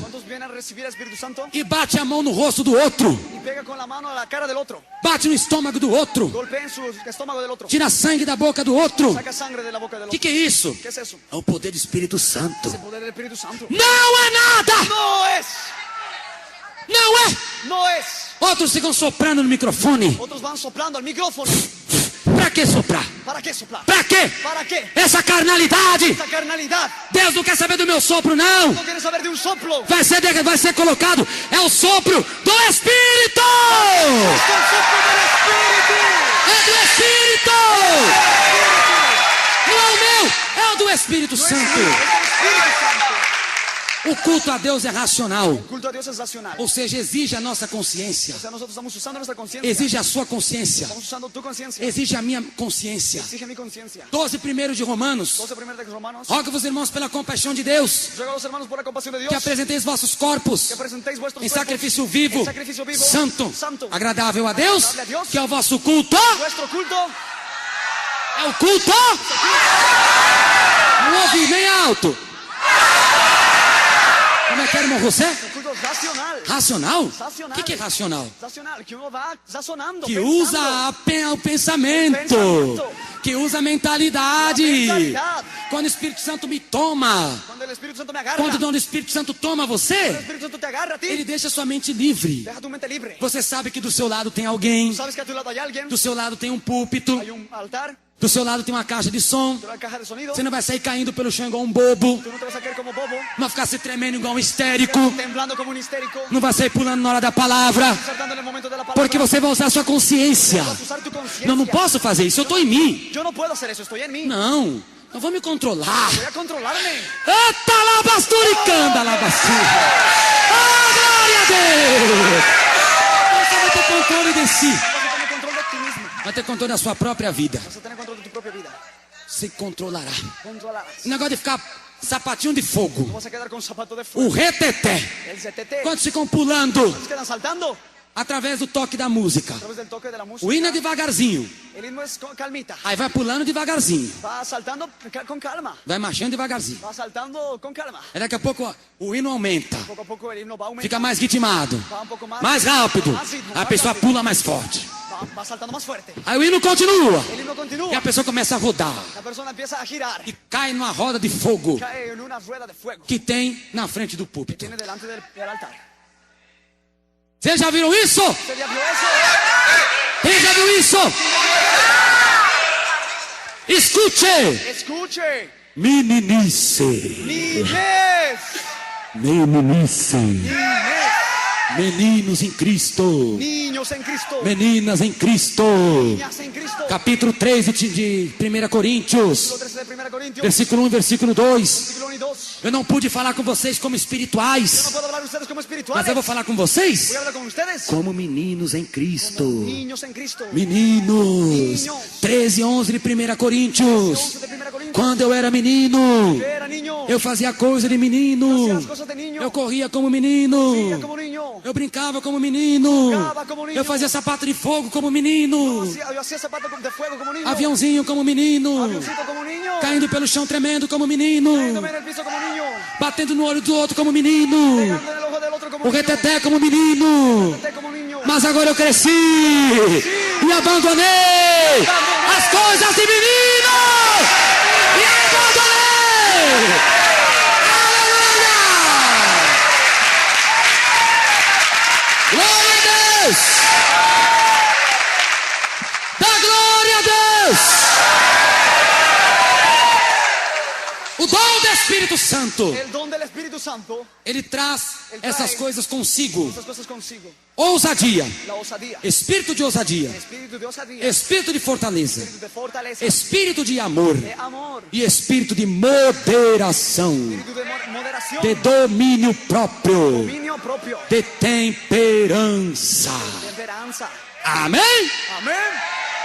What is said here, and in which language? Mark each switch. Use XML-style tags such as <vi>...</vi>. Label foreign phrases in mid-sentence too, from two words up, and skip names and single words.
<es>¿Cuántos vienen a recibir el Espíritu Santo?</es> <pt>e bate a mão no rosto do outro,</pt> <es>Y pega con la mano a la cara del otro.</es> <pt>bate no estômago do outro,</pt> <es>Golpea en su estómago del otro.</es> <pt>tira sangue da boca do outro?</pt> <es>Saca sangre de la boca del</es> <pt>O que</pt> <es>otro.</es> <pt>é isso?</pt> <es>¿Qué es eso?</es> <pt>É o poder do Espírito Santo.</pt> <es>Es el poder del Espíritu Santo.</es> <pt>Não é nada!</pt> <es>No es.</es> <pt>Não é!</pt> <es>No es.</es> <pt>Outros ficam soprando no microfone.</pt> <es>Otros van soplando al micrófono.</es> <pt>Pra que soprar?</pt> <es>¿Para qué soplar?</es> <pt>Pra quê?</pt> <es>¿Para qué?</es> <pt>Essa carnalidade!</pt> <es>Esta carnalidad.</es> <pt>Deus não quer saber do meu sopro, não!</pt> <es>No quiere saber de un soplo.</es> <pt>Vai ser colocado, é o sopro do Espírito!</pt> <es>Esto es el soplo del Espíritu.</es> <pt>É do Espírito! Não é o meu, é o do Espírito</pt> <es>No es</es> <pt>Santo.</pt> <es>mío, es del Espíritu Santo.</es> <pt>O culto a Deus é racional,</pt> <es>El culto a Dios es racional.</es> <pt>ou seja, exige a nossa consciência,</pt> <es>O sea, nosotros estamos usando nuestra conciencia.</es> <pt>exige a sua consciência,</pt> <es>Estamos usando tu conciencia.</es> <pt>exige a minha consciência.</pt> <es>Exige mi conciencia. 12</es> <pt>de Romanos.</pt> <es>1 de Romanos.</es> <pt>Rogo-vos, irmãos, pela compaixão de Deus,</pt> <es>Ruego a los hermanos por la compasión de Dios</es> <pt>que apresenteis vossos corpos</pt> <es>que presentéis vuestros</es> <pt>em</pt> <es>cuerpos</es> <pt>sacrifício vivo,</pt> <es>en sacrificio vivo,</es> <pt>santo,</pt> <es>santo,</es> <pt>agradável a Deus,</pt> <es>agradable a Deus,</es> <pt>que é o vosso culto.</pt> <es>vuestro culto.</es> <pt>É o culto? Não ouvi bem alto. Como é que era, irmão José?</pt> <es>El culto racional.</es> <pt>Racional?</pt> <es>Racional.</es> <pt>O que é racional?</pt> <es>Racional, que uno va razonando.</es> <pt>Que</pt> <es>pensando.</es> <pt>usa o pensamento, que usa a mentalidade. A mentalidade. Quando o Espírito Santo me toma,</pt> <es>Cuando el Espíritu Santo me agarra.</es> <pt>quando o dom do Espírito Santo toma</pt> <es>El</es> <pt>você,</pt> <es>Espíritu Santo te agarra a ti.</es> <pt>ele deixa sua mente livre.</pt> <es>Deja tu mente libre.</es> <pt>Você sabe que do seu lado tem alguém,</pt> <es>Sabes que a tu lado hay alguien.</es> <pt>do seu lado tem um púlpito,</pt> <es>Hay un altar.</es> <pt>do seu lado tem uma caixa de som.</pt> <es>Hay una caja de sonido.</es> <pt>Você não vai sair caindo pelo chão igual um bobo,</pt> <es>Tú no te vas a caer como bobo.</es> <pt>não vai ficar se tremendo igual um histérico,</pt> <es>Temblando como un histérico.</es> <pt>não vai sair pulando na hora da palavra,</pt> <es>Saltando en el momento de la palabra.</es> <pt>porque você vai usar sua consciência.</pt> <es>Vas a usar tu conciencia.</es> <pt>Não, não posso fazer isso, eu estou em mim.</pt> <es>Yo no puedo hacer eso. Estoy en mí.</es> <pt>Não, eu vou me controlar.</pt> <es>Voy a controlarme. Eita labasturicanda, labastura.</es> <pt>Oh, glória a Deus! Você vai ter controle de si.</pt> <es>Vas a tener control de ti mismo.</es> <pt>Vai ter controle da sua própria vida.</pt> <es>Vas a tener control de tu propia vida. Se controlará. Controlarás.</es> <pt>O negócio de ficar sapatinho de</pt> <es>No</es> <pt>fogo.</pt> <es>vas a quedar con zapato de</es> <pt>O</pt> <es>fuego.</es> <pt>reteté.</pt> <es>El CTT.</es> <pt>Quantos ficam pulando?</pt> <es>¿Quedan saltando?</es> <pt>através do toque da música.</pt> <es>a través del toque de la música.</es> <pt>O hino é devagarzinho,</pt> <es>El himno es calmita.</es> <pt>aí vai pulando devagarzinho,</pt> <es>Va saltando con calma.</es> <pt>vai marchando devagarzinho.</pt> <es>Va saltando con calma.</es> <pt>Aí daqui a pouco ó, o hino aumenta,</pt> <es>Poco a poco el himno va aumentando.</es> <pt>fica mais ritmado,</pt> <es>Va un poco más.</es> <pt>mais rápido,</pt> <es>Más ritmo,</es> <pt>a</pt> <es>más</es> <pt>pessoa</pt> <es>rápido.</es> <pt>pula mais forte.</pt> <es>Va saltando más fuerte.</es> <pt>Aí o hino continua,</pt> <es>El himno</es> <pt>e</pt> <es>continúa.</es> <pt>a pessoa começa a rodar,</pt> <es>La persona empieza a girar.</es> <pt>e cai numa roda de fogo</pt> <es>Cae en una rueda de fuego</es> <pt>que tem na frente do</pt> <es>que</es> <pt>púlpito.</pt> <es>tiene delante del altar.</es> <pt>Vocês já viram isso?</pt> <es>¿Usted ya vio eso?</es> <pt>Quem já viu isso? Escute!</pt> <es>Escuche.</es> <pt>Meninice,</pt> <es>Niñez.</es> <pt>meninice,</pt> <es>Niñez.</es> <pt>meninos em Cristo,</pt> <es>Niños en Cristo.</es> <pt>meninas em Cristo.</pt> <es>Niñas en Cristo.</es> <pt>Capítulo 3 de 1 Coríntios,</pt> <es>Capítulo 13 de 1 Corintios.</es> <pt>versículo 1 e versículo 2.</pt> <es>Versículo 1 y 2.</es> <pt>Eu não pude falar com vocês como</pt> <es>Yo no</es> <pt>espirituais,</pt> <es>puedo hablar a ustedes como</es> <pt>mas</pt> <es>espirituales.</es> <pt>eu vou falar com vocês</pt> <es>Voy a hablar con ustedes</es> <pt>como meninos em Cristo.</pt> <es>niños en Cristo.</es> <pt>Meninos, 13 e 11 de 1 Coríntios.</pt> <es>11 de 1 Corintios.</es> <pt>Quando eu era menino,</pt> <es>Yo era niño.</es> <pt>eu fazia coisa de</pt> <es>Hacía</es> <pt>menino,</pt> <es>las cosas de niño.</es> <pt>eu corria como menino,</pt> <es>Vivía como niño.</es> <pt>eu brincava como menino,</pt> <es>Jugava como menino.</es> <pt>eu fazia sapato de fogo como menino,</pt> <es>Yo hacía zapatos de fuego como niño.</es> <pt>aviãozinho como menino,</pt> <es>Avioncito como niño.</es> <pt>caindo pelo chão tremendo como menino,</pt> <es>Cayéndome en el piso como niño.</es> <pt>batendo no olho do outro como menino,</pt> <es>Pegando en el ojo del otro como</es> <pt>o</pt> <es>niño.</es> <pt>reteté como menino.</pt> <es>Reteté como niño.</es> <pt>Mas agora eu cresci e abandonei as coisas de menino e abandonei. Aleluia! Glória a Deus! Dá glória a Deus! O dom do Espírito Santo,</pt> <es>El don del Espíritu Santo.</es> <pt>ele traz essas coisas consigo.</pt> <es>Estas cosas consigo.</es> <pt>Ousadia,</pt> <es>La osadía.</es> <pt>espírito de ousadia,</pt> <es>Espíritu de osadía.</es> <pt>espírito de fortaleza,</pt> <es>Espíritu de fortaleza.</es> <pt>espírito de amor</pt> <es>De amor.</es> <pt>e espírito de moderação,</pt> <es>Espíritu de moderación.</es> <pt>de domínio próprio,</pt> <es>Dominio propio.</es> <pt>de temperança.</pt> <es>Temperanza.</es> <pt>Amém?</pt> <es>Amén.</es>